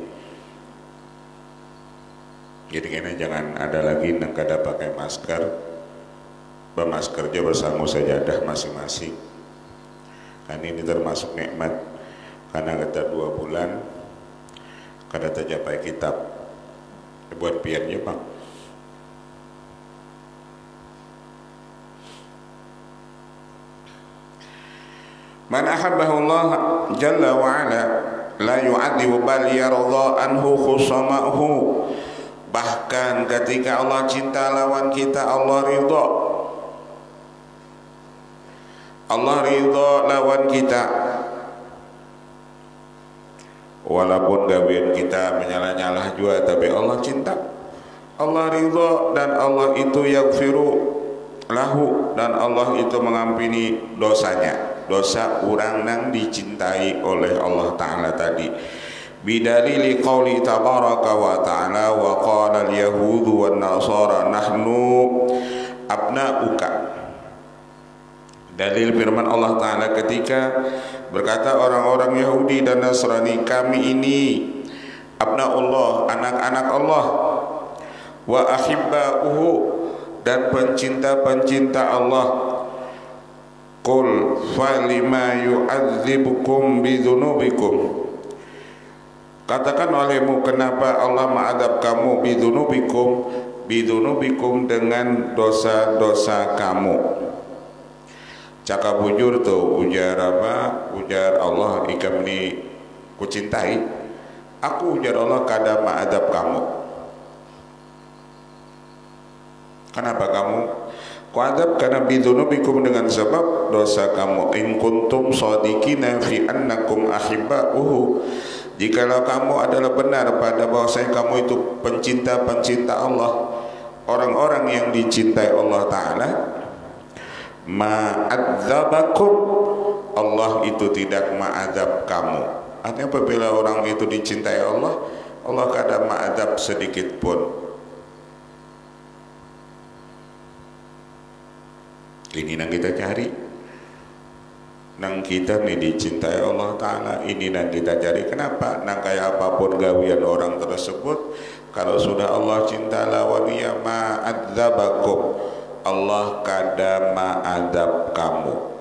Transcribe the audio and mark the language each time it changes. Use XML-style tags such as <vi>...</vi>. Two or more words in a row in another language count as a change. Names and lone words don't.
<id>Jadi kayaknya jangan ada lagi yang kada pakai masker, bermasker aja bersama sajadah masing-masing. Kan ini termasuk nikmat. Karena kita 2 bulan kada tercapai kitab buat piannya bang.</id> <ar>من أحبه الله جل وعلا لا يعذب بل يرضى عنه خصماءه.</ar> <id>Bahkan ketika Allah cinta lawan kita, Allah ridha. Allah ridha lawan kita. Walaupun gawean kita menyalah-nyalah juga, tapi Allah cinta, Allah ridha, dan Allah itu</id> <ar>يغفر له,</ar> <id>dan Allah itu mengampuni dosanya, dosa orang yang dicintai oleh Allah Ta'ala tadi.</id> <ar>بدليل قول تبارك وتعالى وقال اليهود والنصارى نحن أبناؤك.</ar> <id>Dalil firman Allah Ta'ala ketika berkata orang-orang Yahudi dan Nasrani, kami ini abna'ullah, anak-anak Allah,</id> <ar>وأحباؤه,</ar> <id>dan pencinta-pencinta Allah.</id> <ar>قل فلم يعذبكم بذنوبكم.</ar> <id>Katakan olehmu, kenapa Allah mengadab kamu bidzunubikum dengan dosa-dosa kamu.</id> <bjn>Cakap bujur tuh ujar apa? Ujar Allah, ikam ni kucintai aku, ujar Allah, kada ma'adab kamu.</bjn> <id>Kenapa kamu kuadab? Karena bidzunubikum, dengan sebab dosa kamu.</id> <ar>إن كنتم صادقين في أنكم أحباؤه.</ar> <id>Jikalau kamu adalah benar pada bahwasanya kamu itu pencinta-pencinta Allah, orang-orang yang dicintai Allah Ta'ala, ma'adzabakum, Allah itu tidak ma'adzab kamu. Artinya apabila orang itu dicintai Allah, Allah kada ma'adzab sedikit pun. Ini yang kita cari.</id> <bjn>Nang kita nih dicintai Allah Ta'ala, ini yang kita cari.</bjn> <id>Kenapa?</id> <bjn>Nang kayak apapun gawian orang tersebut, kalau sudah Allah cinta lawan dia, ma'adzabakum, Allah kada ma'adzab kamu.</bjn>